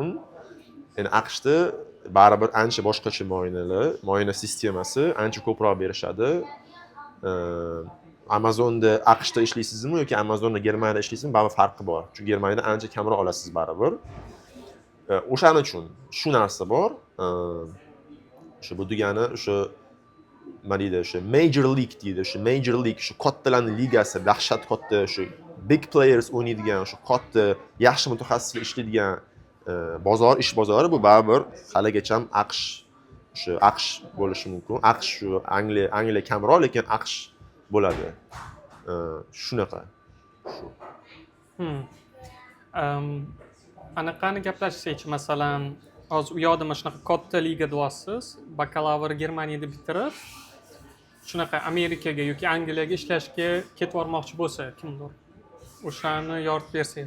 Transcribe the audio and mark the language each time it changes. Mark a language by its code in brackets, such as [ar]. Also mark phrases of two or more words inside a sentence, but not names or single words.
[uz] Endi AQShda baribir ancha boshqacha mo'yina sistemasi ancha ko'proq berishadi. Amazonda AQShda ishlaysizmi yoki Amazonda Germaniyada ishlaysizmi, baribir farqi bor. Chunki Germaniyada ancha kamroq olasiz baribir. O'shaning uchun shu narsa bor. O'sha bu degani o'sha nima deydi, o'sha [en] major league [uz] deydi, o'sha [en] major league, [uz] o'sha kattalarning ligasi, dahshat katta, o'sha [en] big players [uz] o'ynaydigan, o'sha katta, yaxshi mutaxassislar ishlaydigan ish bozori bu baribir haligacha ham AQSh bo'lishi mumkin. AQSh shu Angliya kamroq, lekin AQSh bo'ladi. Shunaqa. Shu. Anaqani gaplashsak, masalan, hozir u yoqda mana shunaqa katta liga deyapsiz, bakalavr Germaniyada bitirib, shunaqa Amerikaga yoki Angliyaga ishlashga ketib bormoqchi bo'lsa, kimdir o'shani yoritib bersangiz.